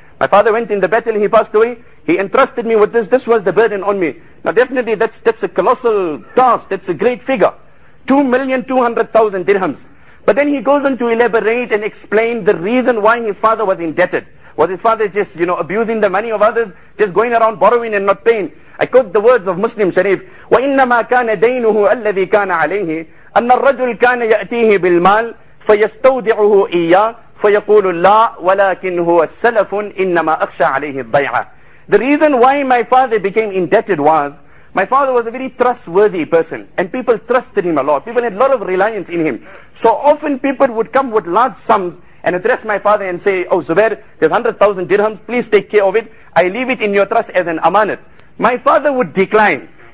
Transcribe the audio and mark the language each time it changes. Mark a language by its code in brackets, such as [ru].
[en] My father went in the battle, he passed away, he entrusted me with this, this was the burden on me. Now definitely that's a colossal task, that's a great figure. 2,200,000 dirhams. But then he goes on to elaborate and explain the reason why his father was indebted. Was his father just, abusing the money of others, just going around borrowing and not paying? I quote the words of Muslim Sharif, [ar] وَإِنَّمَا كَانَ دَيْنُهُ الَّذِي كَانَ عَلَيْهِ أَنَّ الرَّجُلْ كَانَ يَأْتِيهِ بِالْمَالِ فَيَسْتَوْدِعُهُ إِيَّاهُ فَيَقُولُ لَا وَلَكِنْ هُوَ السَّلَفٌ إِنَّمَا أَخْشَى عَلَيْهِ الضَّيْعَةِ. [en] The reason why my father became indebted was, my father was a very trustworthy person, and people trusted him a lot. People had a lot of reliance in him. So often people would come with large sums and address my father and say, oh Zubair, there's 100,000 dirhams, please take care of it. I leave it in your trust as an amanat. My father would decline.